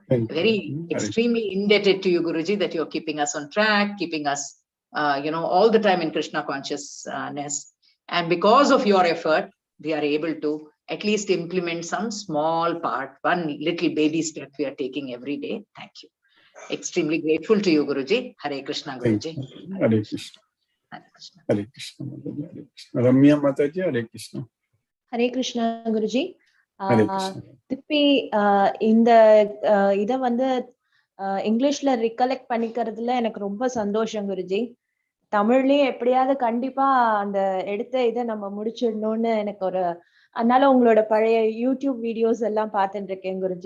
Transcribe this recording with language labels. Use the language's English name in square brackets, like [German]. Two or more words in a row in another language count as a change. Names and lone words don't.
[English] Extremely indebted to you, Guruji, that you're keeping us on track, keeping us, all the time in Krishna consciousness. And because of your effort, we are able to at least implement some small part, one little baby step we are taking every day. Thank you. Extremely grateful to you, Guruji. Hare Krishna, Guruji. Hare Krishna. Hare Krishna. Hare Krishna. Hare Krishna. Ramya Mataji, Hare Krishna. Hare Krishna, Guruji. [Tamil] திருப்பி இந்த இதை இங்கிலீஷ்ல ரிகலெக்ட் பண்ணிக்கிறதுல எனக்கு ரொம்ப சந்தோஷம், குருஜி. தமிழ்லயும் எப்படியாவது கண்டிப்பா அந்த எடுத்த இதை நம்ம முடிச்சிடணும்னு எனக்கு ஒரு அதனால உங்களோட பழைய யூடியூப் வீடியோஸ் எல்லாம் பார்த்துட்டு இருக்கேன் குருஜி.